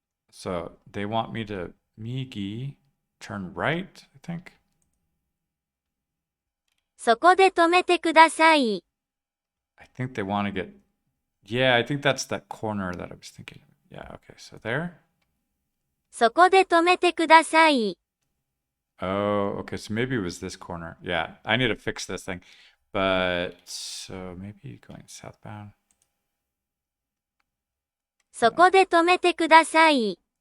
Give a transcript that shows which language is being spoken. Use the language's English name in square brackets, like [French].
[English] So they want me to migi turn right, I think. [Japanese] そこで止めてください。 [English] I think they want to get. Yeah, I think that's that corner that I was thinking. Yeah, okay, so there. [Japanese] そこで止めてください。 [English] Oh, okay, so maybe it was this corner. Yeah, I need to fix this thing. But so maybe going southbound. [Japanese] そこで止めてください。